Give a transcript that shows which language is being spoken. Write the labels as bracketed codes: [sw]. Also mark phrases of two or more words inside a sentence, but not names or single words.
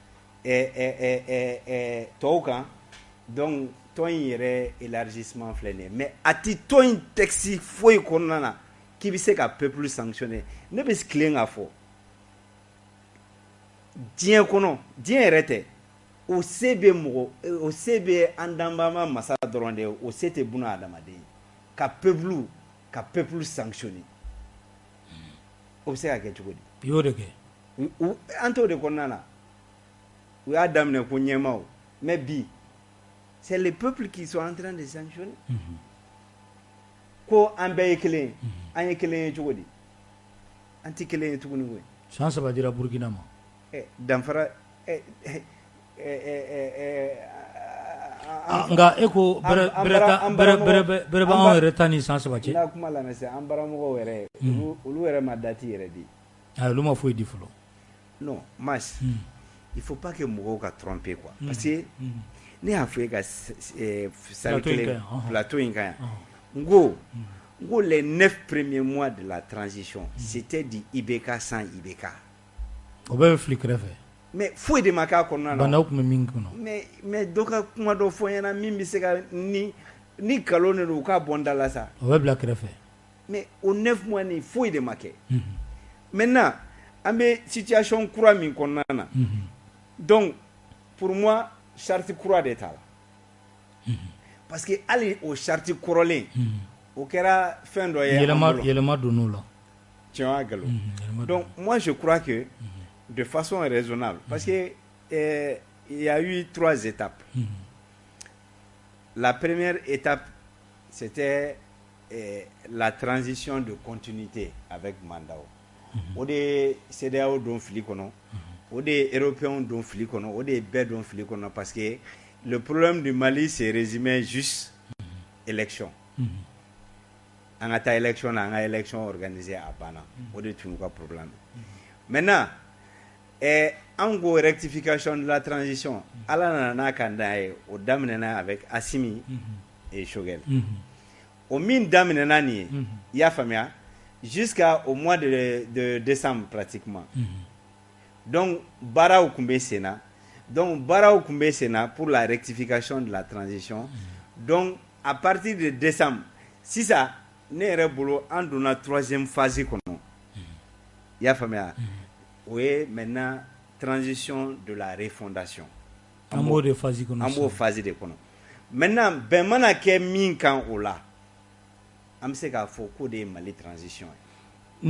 [bm] tɔw kan donc tɔn in yɛrɛ élargissement filɛ nin ye mais a ti tɔn in texte foyi kɔnɔna na k'i bɛ se ka [fr] peuple sanctionner [bm] ne bɛ tilen k'a fɔ diɲɛ kɔnɔ diɲɛ yɛrɛ tɛ o se bɛ mɔgɔ o se bɛ an danbama masa dɔrɔn de o se tɛ buna adamaden ka [fr] peuple sanctionner [bm] o bɛ se ka kɛ cogo di? I y'o de kɛ. An t'o de kɔnɔna na u y'a daminɛ ko ɲɛmaaw mais bi [fr] c'est les peuples qui sont en train de sanctionner. [bm] Ko an bɛɛ ye kelen ye an ye kelen ye cogo di? An tɛ kelen ye tuguni koyi. San 3 dira Burkina ma. Danfara nka e ko bɛrɛ b'anw yɛrɛ ta ni san 3 cɛ. N'a kuma lamɛn sisan an baramɔgɔw yɛrɛ olu yɛrɛ ma date yɛrɛ di. Olu ma foyi di fɔlɔ. [fr] Non Mas il faut pas que [bm] mɔgɔw ka [fr] tromper quoi parce que [bm] ne y'a fɔ e ka [fr] salle kelen plateau [bm] in kan yan n ko [fr] les 9 premiers mois de la transition c'était du IBK sans IBK. [bm] O bɛɛ bɛ fili kɛrɛfɛ. Mais foyi de ma k'a kɔnɔna na. Bana tun bɛ min kɔnɔ. mais dɔ ka kuma dɔ fɔ ɲɛna min bɛ se ka ni nkalon de don u k'a bɔ n da la sa. O bɛ bila kɛrɛfɛ. mais o 9 mois ni foyi de ma kɛ. maintenant an bɛ situation kura min kɔnɔna na. [fr] donc pour moi charte [bm] kura de t'a la. [fr] parce que [bm] hali o charte kɔrɔlen. o kɛra fɛn dɔ ye. yɛlɛma donn'o la. tiɲɛ y'a galon. [fr] donc moi je crois que. de façon raisonnable parce que il y a eu 3 étapes. La première étape c'était la transition de continuité avec Mandao. [bm] O de CEDEAO don fili kɔnɔ o de européens don fili kɔnɔ o de bɛɛ don fili kɔnɔ [fr] parce que le problème du Mali se résumait juste élection. [bm] An ka taa élection na an ka [fr] élection organisée [bm] a banna o de tun y'u ka problème. Maintenant en go [fr] rectification de la transition [bm] ala nana n'a ka da ye o daminɛna avec Assimi et Choguel. O min daminɛna nin ye i y'a faamuya [fr] jusqu'à au mois de décembre pratiquement. Donc [bm] baaraw tun bɛ sen na [fr] pour la rectification de la transition. Donc à partir de décembre [bm] sisan ne yɛrɛ bolo an donna 3e phase kɔnɔ i y'a faamuya. O ye [fr] maintenant transition de la refondation. [bm] An b'o de phase kɔnɔ. An b'o phase de kɔnɔ. Maintenant bɛn mana kɛ min kan o la an bɛ se k'a fɔ k'o de ye Mali transition ye.